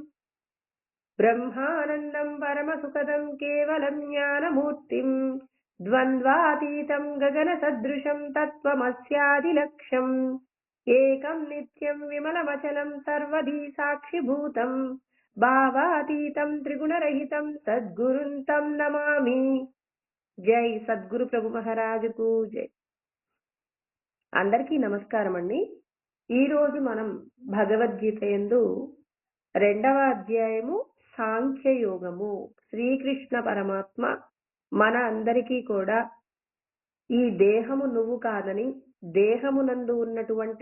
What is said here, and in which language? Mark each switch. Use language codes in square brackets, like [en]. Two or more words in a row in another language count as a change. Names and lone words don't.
[sa] ब्रह्मानन्दं परमसुखदं केवलं ज्ञानमूर्तिं द्वन्द्वातीतं गगनसदृशं तत्त्वमस्यादिलक्ष्यम् एकं नित्यं विमलमचलं सर्वधी साक्षिभूतं भावातीतं त्रिगुणरहितं सद्गुरुं तं नमामि। [te] జై సద్గురు ప్రభు మహారాజుకు జై. అందరికీ నమస్కారం అండి. ఈరోజు మనం భగవద్గీత యందు 2వ అధ్యాయము సాంఖ్యయోగము. శ్రీకృష్ణ పరమాత్మ మన అందరికీ కూడా ఈ దేహము నువ్వు కాదని, దేహమునందు ఉన్నటువంటి